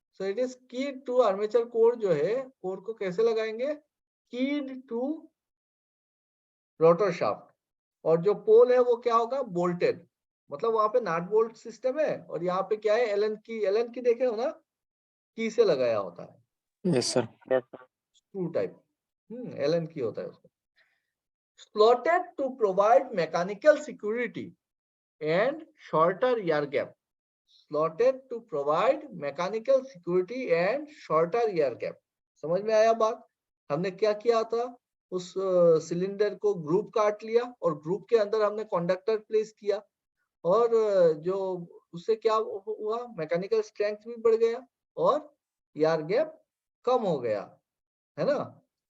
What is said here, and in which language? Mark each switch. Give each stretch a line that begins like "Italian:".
English: so it is keyed to armature core,
Hindi: जो है कोर को कैसे लगाएंगे,
English: Keyed to rotor shaft.
Hindi: और जो पोल है वो क्या होगा, बोल्टेड, मतलब वहां पे नट बोल्ट सिस्टम है और यहाँ पे क्या है, एलन की देखे हो ना, की से लगाया होता है,
English: Yes sir. Yes, sir.
Hindi: Screw type, Elon की होता है उसमें।
English: Slotted to provide mechanical security and shorter air gap. Slotted to provide mechanical security and shorter air gap.
Hindi: समझ में आया बात? हमने क्या किया था, उस सिलेंडर को ग्रुप काट लिया और ग्रुप के अंदर हमने कंडक्टर प्लेस किया और जो उससे क्या हुआ, मैकेनिकल स्ट्रेंथ भी बढ़ गया और एयर गैप कम हो गया, है ना।